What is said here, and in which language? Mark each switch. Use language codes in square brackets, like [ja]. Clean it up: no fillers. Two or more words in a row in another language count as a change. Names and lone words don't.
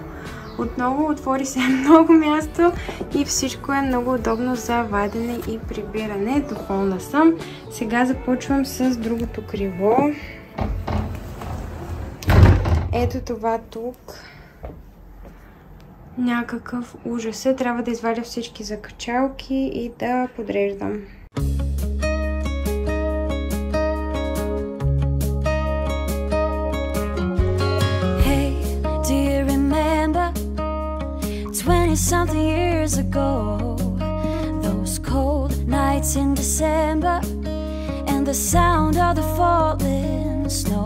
[bg] Отново отвори се много място и всичко е много удобно за вадене и прибиране. Доволна съм. Сега започвам с другото крило. Ето това тук. Някакъв ужас е. Трябва да извадя всички закачалки и да подреждам. [en] Hey, do you remember 20-something years ago? Those cold nights in December and the sound of the falling snow.